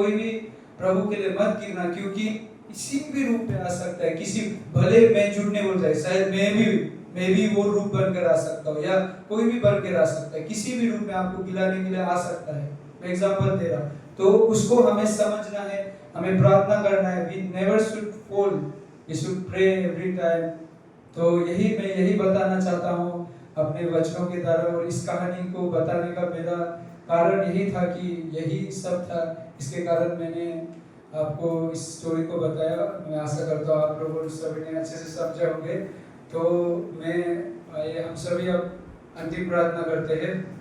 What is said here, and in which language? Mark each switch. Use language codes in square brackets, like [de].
[hi] कोई भी प्रभु के लिए मत गिरना, क्योंकि किसी भी रूप में आ सकता है। किसी, भले मैं झूठ नहीं बोल रहा, शायद मैं भी वो रूप बनकर आ सकता हूँ, या कोई भी बनकर आ सकता है, किसी भी रूप में आपको गिराने के लिए आ सकता है। मैं एग्जांपल दे रहा, तो उसको हमें समझना है, हमें प्रार्थना करना है। [en] We never should fall, we should pray every time। [hi] तो मैं यही बताना चाहता हूँ अपने वचनों के द्वारा, और इस कहानी को बताने का मेरा कारण यही था कि यही सब था, इसके कारण मैंने आपको इस स्टोरी को बताया। मैं आशा करता हूँ आप लोगों सभी ने अच्छे से समझे होंगे। तो हम सभी अब अंतिम प्रार्थना करते हैं।